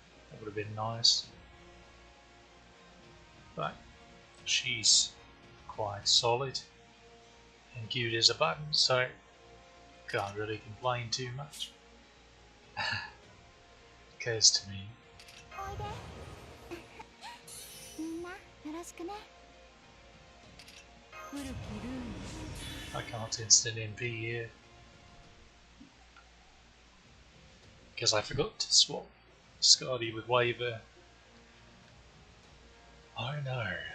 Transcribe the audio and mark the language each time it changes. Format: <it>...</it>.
<en>That would have been nice. But she's quite solid and cute as a button, so can't really complain too much. Occurs to me.</en> <ja>おいでみんなよろしくね</ja> <en>I can't instant MP here because I forgot to swap Scotty with Waver. Oh no.</en>